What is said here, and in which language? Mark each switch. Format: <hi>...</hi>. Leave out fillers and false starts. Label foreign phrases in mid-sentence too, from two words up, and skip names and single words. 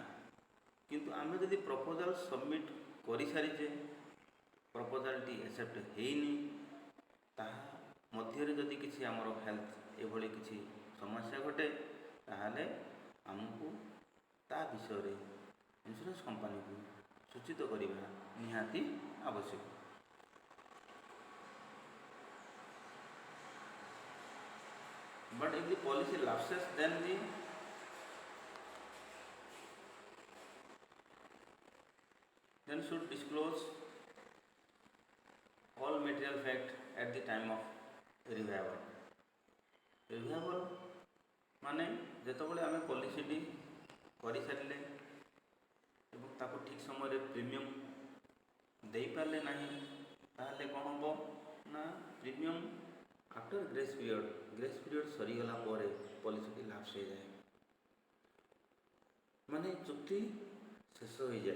<or>କିନ୍ତୁ ଆମେ ଯଦି</or> <en>proposal submit</en> <or>କରିସାରିଛେ, ପ୍ରପୋଜାଲ୍ଟି ଆକ୍ସେପ୍ଟ ହେଇନି, ତାହା ମଧ୍ୟରେ ଯଦି କିଛି ଆମର ହେଲ୍ଥ ଏଭଳି କିଛି ସମସ୍ୟା ଘଟେ, ତାହେଲେ ଆମକୁ ତା ବିଷୟରେ ଇନ୍ସୁରାନ୍ସ କମ୍ପାନୀକୁ ସୂଚିତ କରିବା ନିହାତି ଆବଶ୍ୟକ।</or> <en>But if the policy lapses, then should disclose all material fact at the time of revival.</en> <or>Revival ମାନେ ଯେତେବେଳେ ଆମେ ପଲିସିଟି କରିସାରିଲେ ଏବଂ ତାକୁ ଠିକ୍ ସମୟରେ ପ୍ରିମିୟମ୍ ଦେଇପାରିଲେ ନାହିଁ, ତାହେଲେ କ'ଣ ହେବ ନା</or> <en>premium after grace period</en> <or>ସରିଗଲା ପରେ ପଲିସିଟି ଲାପ୍ସ ହେଇଯାଏ, ମାନେ ଚୁକ୍ତି ଶେଷ ହୋଇଯାଏ।</or>